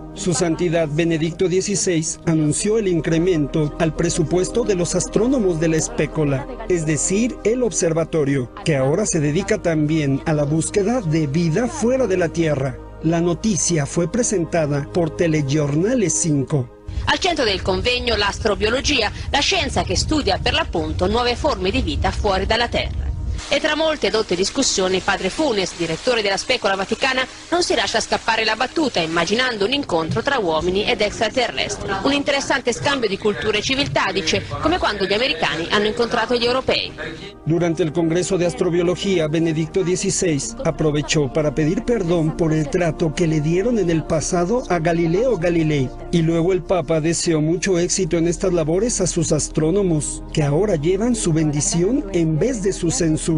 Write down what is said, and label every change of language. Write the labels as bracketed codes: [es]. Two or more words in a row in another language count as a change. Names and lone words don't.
[es] Su Santidad Benedicto XVI anunció el incremento al presupuesto de los astrónomos de la espécola, es decir, el observatorio, que ahora se dedica también a la búsqueda de vida fuera de la Tierra. La noticia fue presentada por Telegiornale 5. [it] Al centro del convegno l'astrobiologia, la scienza che studia per l'appunto nuove forme di vita fuori dalla Terra. E tra molte dotte discussioni, padre Funes, direttore della Specola Vaticana, non si lascia scappare la battuta immaginando un incontro tra uomini ed extraterrestri. Un interessante scambio di culture e civiltà, dice, come quando gli americani hanno incontrato gli europei. [es] Durante el Congreso de Astrobiología, Benedicto XVI aprovechó para pedir perdón por el trato que le dieron en el pasado a Galileo Galilei. Y luego el Papa deseó mucho éxito en estas labores a sus astrónomos, que ahora llevan su bendición en vez de su censura.